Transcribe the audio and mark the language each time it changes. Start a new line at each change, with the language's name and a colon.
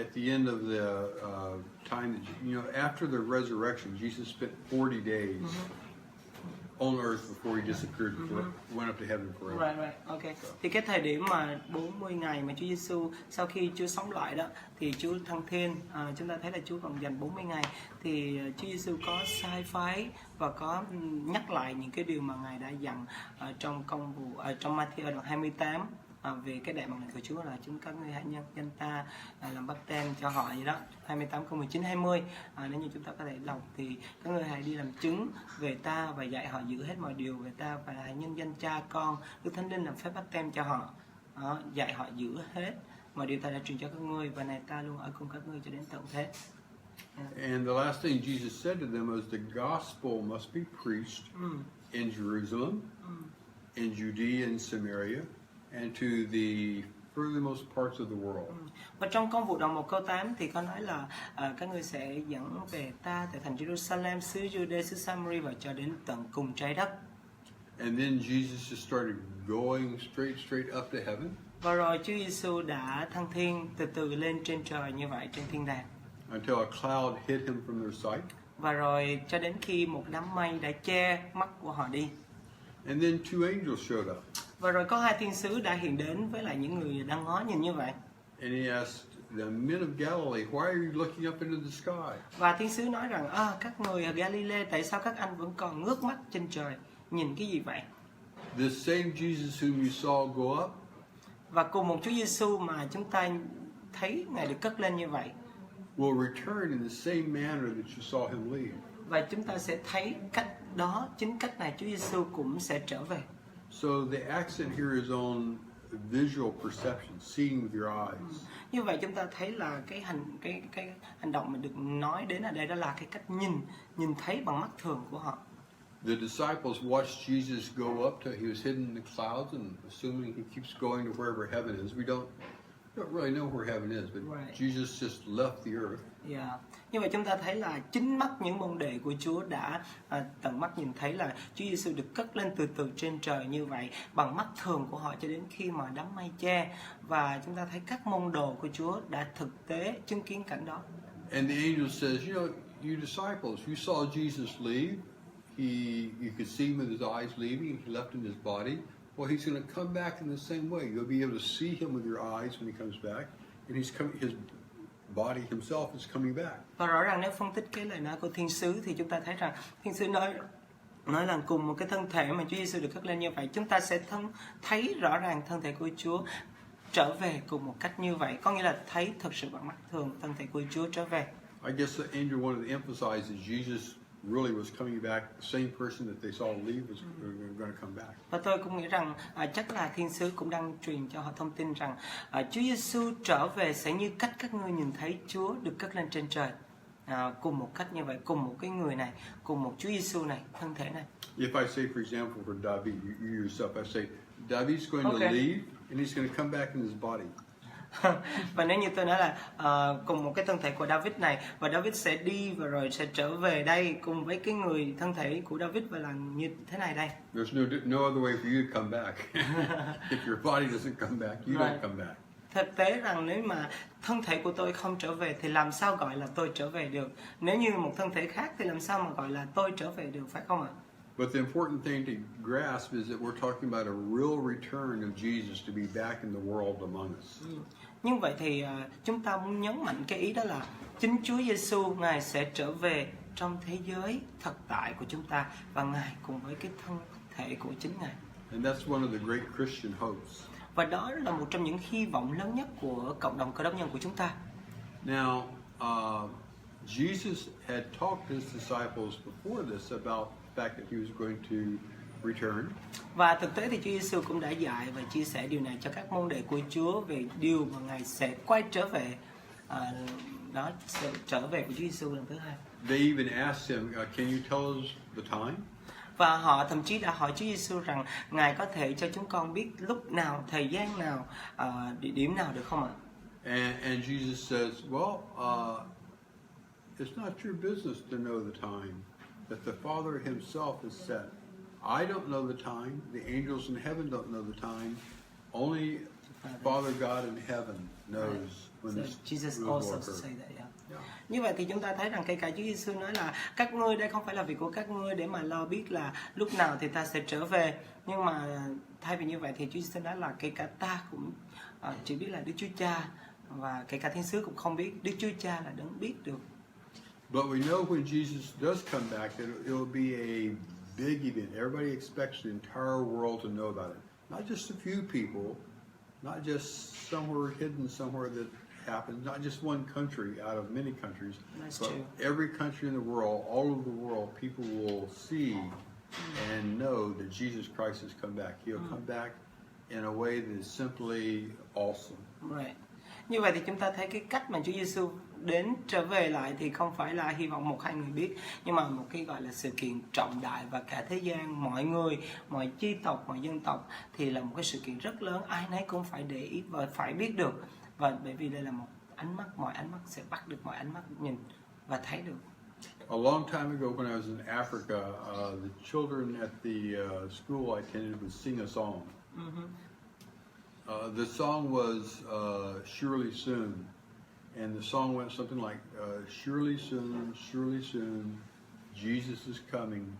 English: At the end of the time, after the resurrection, Jesus spent 40 days on earth before he disappeared, went up to heaven forever. Right, okay.
Vietnamese: Thì cái thời điểm mà 40 ngày mà Chúa Giêsu sau khi Chúa sống lại đó thì Chúa thăng thiên, chúng ta thấy là Chúa còn dành 40 ngày thì Chúa Giêsu có sai phái và có nhắc lại những cái điều mà Ngài đã dặn trong Công vụ trong Matthew đoạn 28 về cái đại mạng lệnh của Chúa là chúng các ngươi hãy nhân danh ta làm báp têm cho họ vậy đó, 28 câu 19 20. Nếu như chúng ta có thể đọc thì các ngươi hãy đi làm chứng về ta và dạy họ giữ hết mọi điều về ta, và hãy nhân danh Cha, Con, Đức Thánh Linh làm phép báp têm cho họ, dạy họ giữ hết mọi điều ta đã truyền cho các ngươi, và này ta luôn ở cùng các ngươi cho đến tận thế.
English: And the last thing Jesus said to them was the gospel must be preached in Jerusalem, in Judea and Samaria, and to the furthermost parts of the world.
Vietnamese: Và trong Công vụ đoạn 1 câu 8 thì có nói là các ngươi sẽ dẫn về ta tại thành Jerusalem, xứ Jude, xứ Samaria và cho đến tận cùng trái đất.
English: And then Jesus just started going straight up to heaven.
Vietnamese: Và rồi Chúa Giêsu đã thăng thiên từ từ lên trên trời như vậy trên thiên đàng.
English: Until a cloud hid him from their sight.
Vietnamese: Và rồi cho đến khi một đám mây đã che mắt của họ đi.
English: And then two angels showed up.
Vietnamese: Và rồi có hai thiên sứ đã hiện đến với lại những người đang ngó nhìn như vậy.
English: And he asked the men of Galilee, why are you looking up into the sky?
Vietnamese: Và thiên sứ nói rằng, các người ở Galilee, tại sao các anh vẫn còn ngước mắt trên trời, nhìn cái gì vậy?
English: The same Jesus whom you saw go up.
Vietnamese: Và cùng một Chúa Giêsu mà chúng ta thấy Ngài được cất lên như vậy,
English: will return in the same manner that you saw him leave.
Vietnamese: Và chúng ta sẽ thấy cách đó, chính cách này Chúa Giêsu cũng sẽ trở về.
English: So the accent here is on visual perception, seeing with your eyes.
Vietnamese: Như vậy chúng ta thấy là cái hành động mà được nói đến ở đây đó là cái cách nhìn thấy bằng mắt thường của họ.
English: The disciples watched Jesus go up to, he was hidden in the clouds, and assuming he keeps going to wherever heaven is. We don't really know where heaven is, but Right. Jesus just left the earth. Yeah.
Vietnamese: Như vậy chúng ta thấy là chính mắt những môn đệ của Chúa đã tận mắt nhìn thấy là Chúa Giêsu được cất lên từ từ trên trời như vậy bằng mắt thường của họ cho đến khi mà đám mây che, và chúng ta thấy các môn đồ của Chúa đã thực tế chứng kiến cảnh đó.
English: And the angel says, you disciples, you saw Jesus leave. You could see him with his eyes leaving. He left in his body. Well, he's going to come back in the same way. You'll be able to see him with your eyes when he comes back, and his body himself is coming back.
Vietnamese: Và rõ ràng nếu phân tích cái lời nói của thiên sứ thì chúng ta thấy rằng thiên sứ nói là cùng một cái thân thể mà Chúa Giêsu được cất lên như vậy, chúng ta sẽ thấy rõ ràng thân thể của Chúa trở về cùng một cách như vậy, có nghĩa là thấy thực sự bằng mắt thường thân thể của Chúa trở về.
English: I guess the angel wanted to emphasize that Jesus really was coming back. The same person that they saw leave was going to come back.
Vietnamese: Và tôi cũng nghĩ rằng chắc là thiên sứ cũng đang truyền cho họ thông tin rằng Chúa Giêsu trở về sẽ như cách các ngươi nhìn thấy Chúa được cất lên trên trời, cùng một cách như vậy, cùng một cái người này, cùng một Chúa Giêsu này, thân thể này.
English: If I say, for example, for David, you yourself, I say, David's going to leave and he's going to come back in his body.
Vietnamese: Và nếu như tôi nói là cùng một cái thân thể của David này, và David sẽ đi và rồi sẽ trở về đây cùng với cái người thân thể của David và là như thế này đây.
English: There's no other way for you to come back. If your body doesn't come back, you don't come back.
Vietnamese: Thực tế rằng nếu mà thân thể của tôi không trở về thì làm sao gọi là tôi trở về được? Nếu như một thân thể khác thì làm sao mà gọi là tôi trở về được, phải không ạ?
English: But the important thing to grasp is that we're talking about a real return of Jesus to be back in the world among us.
Vietnamese: Như vậy thì chúng ta muốn nhấn mạnh cái ý đó là chính Chúa Giê-xu Ngài sẽ trở về trong thế giới thực tại của chúng ta và Ngài cùng với cái thân thể của chính Ngài.
English: And that's one of the great Christian hopes.
Vietnamese: Và đó là một trong những hy vọng lớn nhất của cộng đồng Cơ Đốc nhân của chúng ta.
English: Now, Jesus had talked to his disciples before this about the fact that he was going to return.
Vietnamese: Và thực tế thì Chúa Giê-xu cũng đã dạy và chia sẻ điều này cho các môn đệ của Chúa về điều mà Ngài sẽ quay trở về. Đó, sự trở về của Chúa Giê-xu lần thứ hai.
English: They even asked him, "Can you tell us the time?"
Vietnamese: Và họ thậm chí đã hỏi Chúa Giê-xu rằng Ngài có thể cho chúng con biết lúc nào, thời gian nào, địa điểm nào được không ạ?
English: And Jesus says, "Well, it's not your business to know the time that the Father himself has set. I don't know the time. The angels in heaven don't know the time. Only Father God in heaven knows when this Jesus will also occur." say that, yeah. Yeah.
Vietnamese: Như vậy thì chúng ta thấy rằng kể cả Chúa Giê-xu nói là các ngươi đây không phải là việc của các ngươi để mà lo biết là lúc nào thì ta sẽ trở về, nhưng mà thay vì như vậy thì Chúa Giê-xu nói là kể cả ta cũng chỉ biết là Đức Chúa Cha, và kể cả thiên sứ cũng không biết, Đức Chúa Cha là đấng biết được.
English: But we know when Jesus does come back, it will be a big event. Everybody expects the entire world to know about it. Not just a few people, not just somewhere hidden somewhere that happens, not just one country out of many countries, That's but true. every country in the world, all over the world, people will see and know that Jesus Christ has come back. He'll come back in a way that is simply awesome. Right.
Vietnamese: Như vậy thì chúng ta thấy cái cách mà Chúa Giê-xu đến trở về lại thì không phải là hy vọng một hai người biết, nhưng mà một cái gọi là sự kiện trọng đại và cả thế gian, mọi người, mọi chi tộc, mọi dân tộc thì là một cái sự kiện rất lớn, ai nấy cũng phải để ý và phải biết được. Và bởi vì đây là một ánh mắt, mọi ánh mắt sẽ bắt được mọi ánh mắt nhìn và thấy được.
English: A long time ago, when I was in Africa, the children at the school I attended would sing a song. The song was "Surely Soon," and the song went something like, "Surely soon, Jesus is coming.